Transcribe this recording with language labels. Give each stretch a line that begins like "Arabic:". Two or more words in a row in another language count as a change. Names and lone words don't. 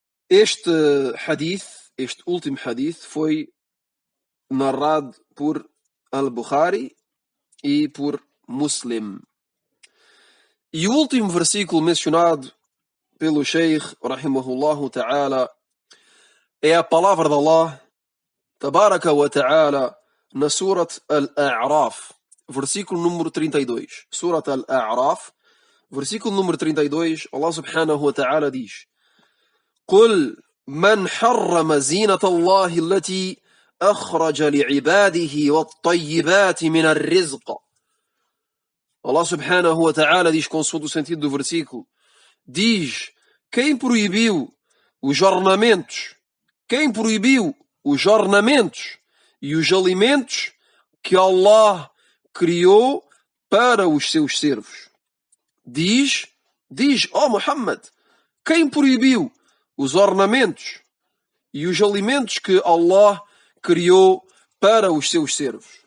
Portuguese: Este hadith, este último hadith, foi narrado por Al-Bukhari e por Muslim. E o último versículo mencionado pelo Sheikh,
Arabic: رحمه الله تعالى,
Portuguese: é a palavra de Allah,
Arabic: تبارك وتعالى,
Portuguese: na Surat Al-A'raf, versículo número 32. Surat Al-A'raf, versículo número 32,
Arabic: الله سبحانه وتعالى diz: قل من حرم زينة الله التي أخرج لعباده والطيبات من الرزق.
Portuguese: Allah
Arabic: سبحانه وتعالى
Portuguese: diz, consoante o sentido do versículo, diz: quem proibiu os ornamentos, quem proibiu os ornamentos e os alimentos que Allah criou para os seus servos. Diz, ó Muhammad, quem proibiu os ornamentos e os alimentos que Allah criou para os seus servos.